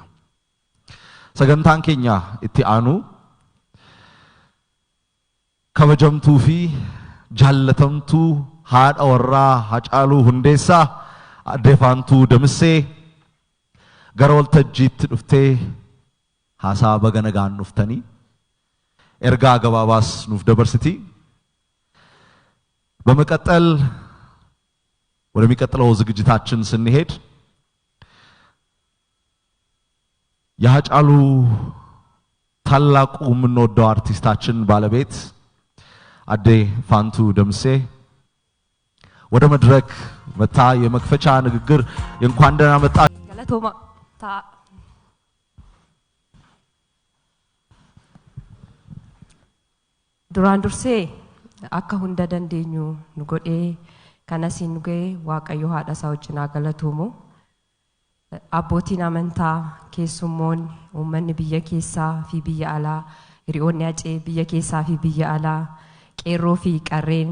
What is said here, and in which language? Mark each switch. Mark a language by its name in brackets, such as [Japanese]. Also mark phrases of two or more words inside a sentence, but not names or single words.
[Oromo] Sagantaan keenya itti aanu kabajamtuu fi jaallatamtuu haadha warraa Hacaaluu Hundeessaa Aadde Faantuu Damissee gara waltajjiitti dhuftee haasaa baga nagaan dhuftanii ergaa gabaabaas nuuf dabarsiti. [Amharic] በመቀጠል ወደሚቀጥለው ዝግጅታችን ስንሄድ የሃጫሉ ታላቁ የምንወደው አርቲስታችን ባለቤት አዴ ፋንቱ ደምሴ ወደ መድረክ መታ የመክፈቻ ንግግር እንኳን ደህና መጣ [Oromo] galatoomaa ta duraan dursee akka hunda dandeenyu nu godhee kanasiin nu ga'e waaqayyo haadha isaa wajjin haa galatuumu. Abbootiin amantaa keessummoonni uummanni biyya keessaa fi biyya alaa hiriyoonni acee biyya keessaa fi biyya alaa qeerroo fi qarreen